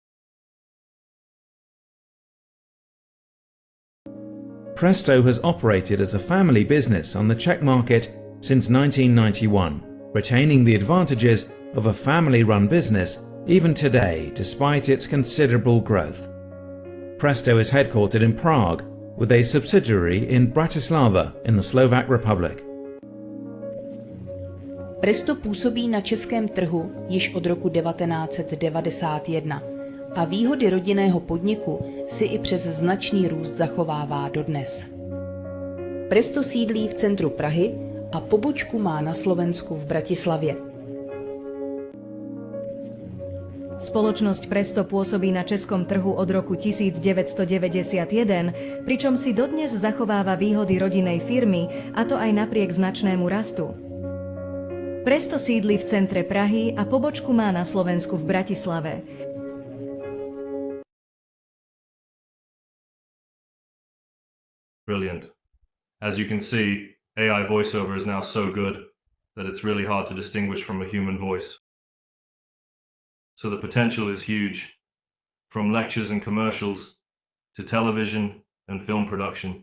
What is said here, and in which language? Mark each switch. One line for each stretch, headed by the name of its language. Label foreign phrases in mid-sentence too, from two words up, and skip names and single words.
English: Presto has operated as a family business on the Czech market since 1991, retaining the advantages of a family-run business even today, despite its considerable growth. Presto is headquartered in Prague, with a subsidiary in Bratislava in the Slovak Republic.
Czech: Presto působí na českém trhu již od roku 1991. a výhody rodinného podniku si i přes značný růst zachovává dodnes. Presto sídlí v centru Prahy a pobočku má na Slovensku v Bratislavě.
Slovak: Spoločnosť Presto pôsobí na českom trhu od roku 1991, pričom si dodnes zachováva výhody rodinnej firmy, a to aj napriek značnému rastu. Presto sídli v centre Prahy a pobočku má na Slovensku v Bratislave.
English: Brilliant. As you can see, AI voiceover is now so good that it's really hard to distinguish from a human voice. So the potential is huge, from lectures and commercials to television and film production.